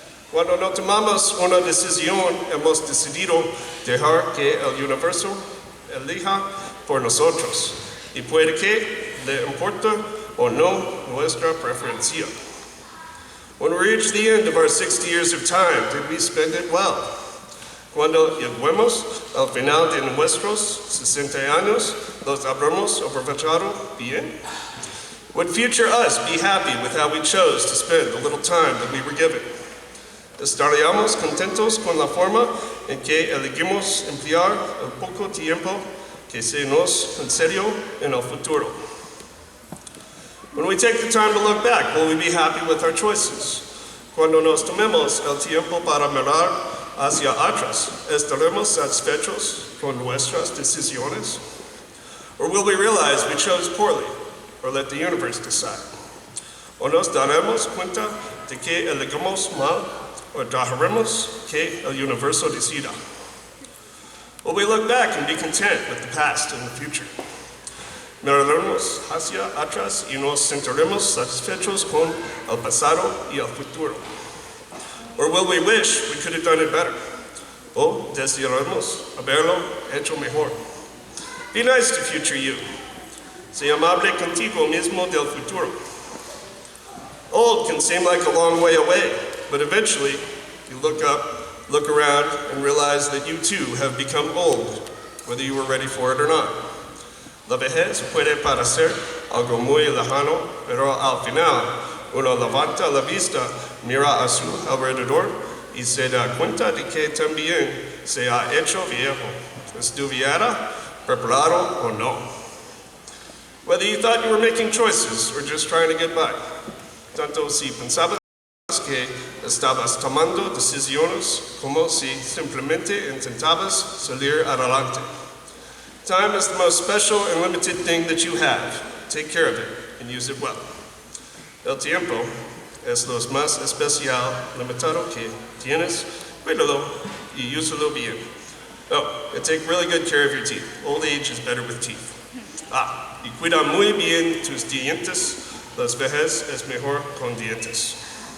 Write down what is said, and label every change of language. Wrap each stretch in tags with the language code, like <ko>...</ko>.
<es>Cuando no tomamos una decisión, hemos decidido dejar que el universo elija por nosotros, y puede que le importe o no nuestra preferencia.</es> <en>When we reach the end of our 60 years of time, did we spend it well?</en> <es>Cuando lleguemos al final de nuestros 60 años, los habremos aprovechado bien?</es> <en>Would future us be happy with how we chose to spend the little time that we were given?</en> <es>¿Estaríamos contentos con la forma en que elegimos emplear el poco tiempo que se nos concedió en el futuro?</es> <en>When we take the time to look back, will we be happy with our choices?</en> <es>Cuando nos tomemos el tiempo para mirar hacia atrás, ¿estaremos satisfechos con nuestras decisiones?</es> <en>Or will we realize we chose poorly, or let the universe decide?</en> <es>¿O nos daremos cuenta de que elegimos mal, o dejaremos que el universo decida?</es> <en>Will we look back and be content with the past and the future?</en> <es>Miraremos hacia atrás y nos sentiremos satisfechos con el pasado y el futuro?</es> <en>Or will we wish we could have done it better?</en> <es>o desearemos haberlo hecho mejor.</es> <en>Be nice to future you.</en> <es>Sé amable contigo mismo del futuro.</es> <en>Old can seem like a long way away, but eventually you look up, look around, and realize that you too have become old, whether you were ready for it or not.</en> <es>La vejez puede parecer algo muy lejano, pero al final uno levanta la vista, mira a su alrededor y se da cuenta de que también se ha hecho viejo, estuviera preparado o no.</es> <en>Whether you thought you were making choices or just trying to get by,</en> <es>tanto si pensabas que estabas tomando decisiones como si simplemente intentabas salir adelante.</es> <en>Time is the most special and limited thing that you have. Take care of it and use it well.</en> <es>El tiempo es lo más especial, limitado que tienes. Cuídalo y úsalo bien.</es> <en>Oh, and take really good care of your teeth. Old age is better with teeth.</en> <es>Y cuida muy bien tus dientes. Las vejez es mejor con dientes.</es>